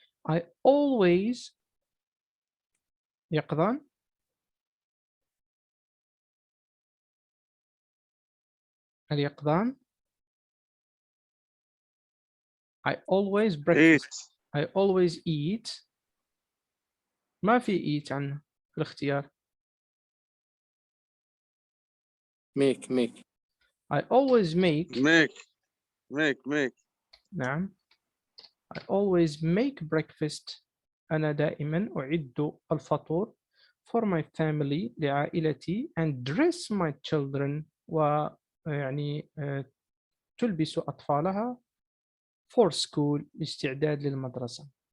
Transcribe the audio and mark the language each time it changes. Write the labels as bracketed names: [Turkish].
[English] I always يقظان اليقظان I always breakfast. I always eat. [Arabic] ما في eat عنه في الاختيار. [English] Make. I always make. make. [Arabic] نعم. [English] I always make breakfast. [Arabic] أنا دائما أعد الفطور [English] for my family [Arabic] لعائلتي [English] and dress my children [Arabic] ويعني تلبس أطفالها [English] for school [Arabic] لاستعداد للمدرسة.